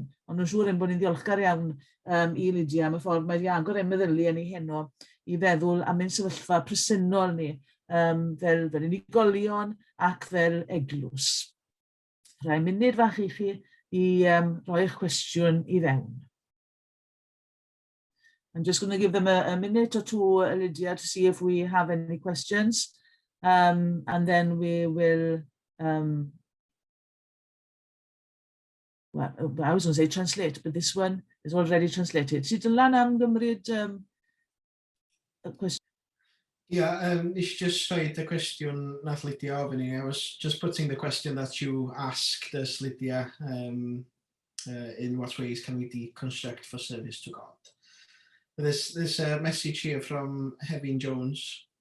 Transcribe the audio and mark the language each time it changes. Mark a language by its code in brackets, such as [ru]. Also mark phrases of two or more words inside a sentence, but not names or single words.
[cy] Ond yn siŵr yn bod ni'n ddiolchgar iawn i Lydia am y ffordd mae wedi agor ein meddylu yn ei heno i feddwl am ein sefyllfa presennol ni fel unigolion ac fel eglwys. Rhaid munud fach i chi i roi eich cwestiwn i fewn. [en] I'm just going to give them a minute or two, Lydia, to see if we have any questions. And then we will, well, I was going to say translate, but this one is already translated. [cy] Si Dylan am gymryd [en] a question? Yeah, it's just right, the question [cy] nath Lydia ofyn [en] I was just putting the question that you asked us, Lydia, in what ways can we deconstruct for service to God? There's a message here from Hefin Jones.